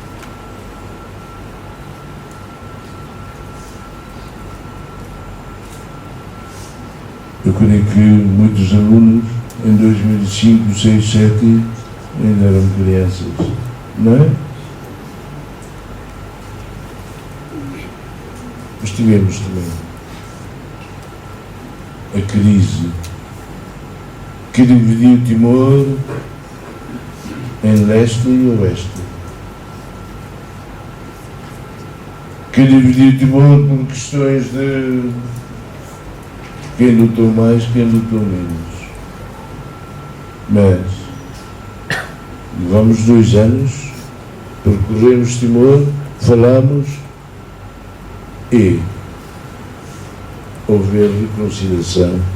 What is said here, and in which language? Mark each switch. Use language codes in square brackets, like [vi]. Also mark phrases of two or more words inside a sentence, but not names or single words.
[pt] Eu creio que muitos alunos em 2005, 2006, 2007 ainda eram crianças, não é? Mas tivemos também a crise que dividiu Timor em leste e oeste, que dividiu Timor por questões de quem lutou mais, quem lutou menos. Mas levamos 2 anos, percorremos Timor, falamos e houve a reconciliação.